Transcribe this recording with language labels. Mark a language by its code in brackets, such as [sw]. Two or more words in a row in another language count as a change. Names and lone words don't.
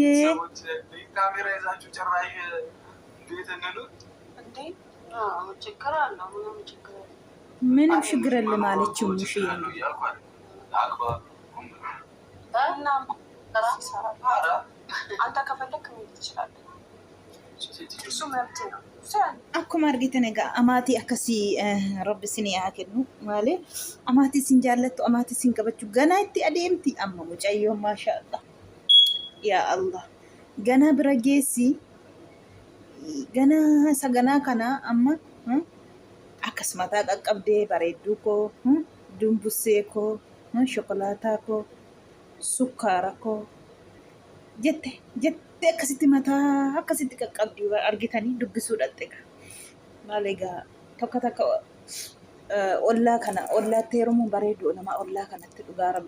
[am] ካሜራ ይዛችሁ ጭራሽ ቤት እንሉት እንዴ? ችግር አለው? ምንም ችግር የለም አለችው ሙሽዬ ነው። አንተ ከፈለክ መሄድ ትችላለህ። እሱ መብት ነው። [om] akkuma argitan egaa amaatii akkasii rabbi isin haa kennu malee amaatii isin jaallattu amaatii isin qabachuu ganaa itti adeemti. amma mucayyoon maashaallah yaa Allah ganaa bira geessi. ganaa saganaa kana amma akkas mataa qaqqabdee bareedduu koo dumbussee koo shokolaataa koo sukkaara koo jette akkasitti mataa akkasitti qaqqabdi argitanii dubbisuudhaatti egaa maal egaa tokko ollaatti heerumuun bareedu nama ollaa kanatti dhugaa rabbi.